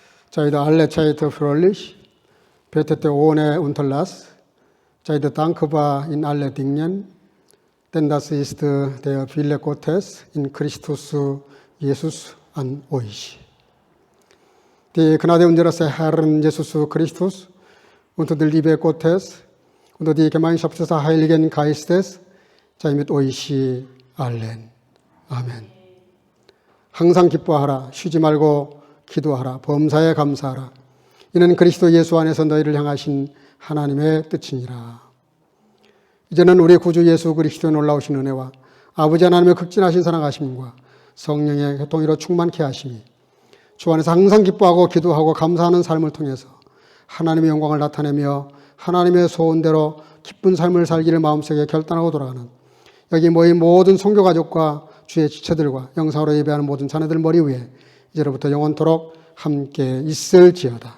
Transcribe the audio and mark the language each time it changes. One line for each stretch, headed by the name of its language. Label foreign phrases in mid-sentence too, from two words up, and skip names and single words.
German: Zeit alle Zeit fröhlich, betete ohne Unterlass, seid dankbar in alle Dingen, denn das ist der Wille Gottes in Christus Jesus an euch. Die Gnade unseres Herrn Jesus Christus und die Liebe Gottes und die Gemeinschaft des Heiligen Geistes sei mit euch allen.
Korean: 아멘. 항상 기뻐하라. 쉬지 말고 기도하라. 범사에 감사하라. 이는 그리스도 예수 안에서 너희를 향하신 하나님의 뜻이니라. 이제는 우리 구주 예수 그리스도의 놀라우신 은혜와 아버지 하나님의 극진하신 사랑하심과 성령의 교통으로 충만케 하시니 주 안에서 항상 기뻐하고 기도하고 감사하는 삶을 통해서 하나님의 영광을 나타내며 하나님의 소원대로 기쁜 삶을 살기를 마음속에 결단하고 돌아가는 여기 모인 모든 선교 가족과 주의 지체들과 영상으로 예배하는 모든 자녀들 머리 위에 이제로부터 영원토록 함께 있을지어다.